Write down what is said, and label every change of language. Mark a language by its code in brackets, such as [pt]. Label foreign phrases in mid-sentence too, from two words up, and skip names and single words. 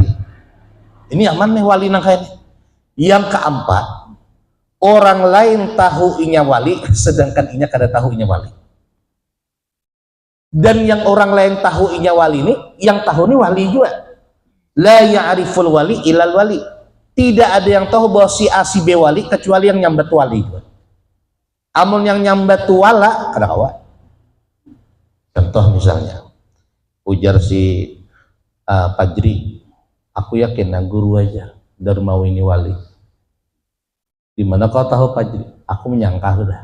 [bjn] Ini nyaman nih wali nangka ini. Yang keempat, orang lain tahu inya wali, sedangkan inya kada tahu inya wali. Dan yang orang lain tahu inya wali ini, yang tahu ini wali juga. [ar] لا يعرف الولي إلا الولي. [id] Tidak ada yang tahu bahwa si A si B wali kecuali yang nyambat wali juga. [bjn] Amun yang nyambat wala kada kawa. Contoh misalnya, ujar si Fajri, aku yakin nah guru aja Darmawi ini wali. [id] Di mana kau tahu Fajri? Aku menyangka sudah.